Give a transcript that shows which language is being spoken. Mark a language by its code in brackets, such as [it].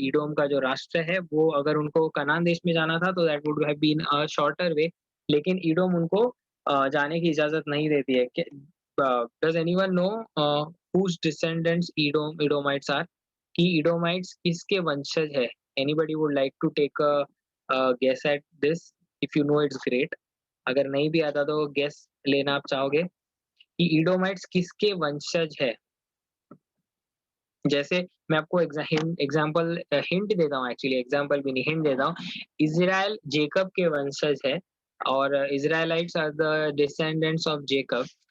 [hi] एदोम का जो राष्ट्र है, वो अगर उनको कनान देश में जाना था तो [en] that would have been a shorter way, [hi] लेकिन एदोम उनको जाने की इजाज़त नहीं देती है। [en] Does anyone know whose descendants Edomites are? [hi] कि Edomites किसके वंशज है? [en] Anybody would like to take a guess at this? If you know, it's great. [hi] अगर नहीं भी आता तो गेस लेना आप चाहोगे कि ईडोमाइट्स किसके वंशज है? जैसे मैं आपको एग्जांपल हिंट देता हूँ, एक्चुअली एग्जांपल भी नहीं, हिंट देता हूँ। इज़राइल जेकब के वंशज है और [en] Israelites are the descendants of Jacob.